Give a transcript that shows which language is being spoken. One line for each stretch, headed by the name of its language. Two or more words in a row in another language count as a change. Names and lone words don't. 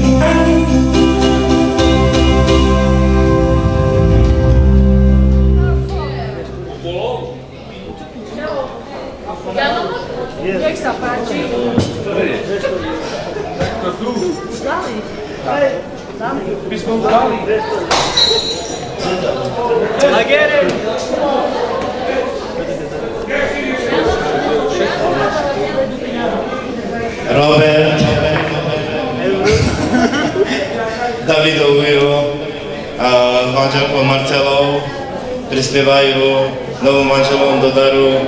Slovak: Nech sa páči. Dali. By sme mu dali.
English: I get it.
Slovak: Robert, Davidov Ujo a s manželkou Marcelou prispievajú novým manželom do daru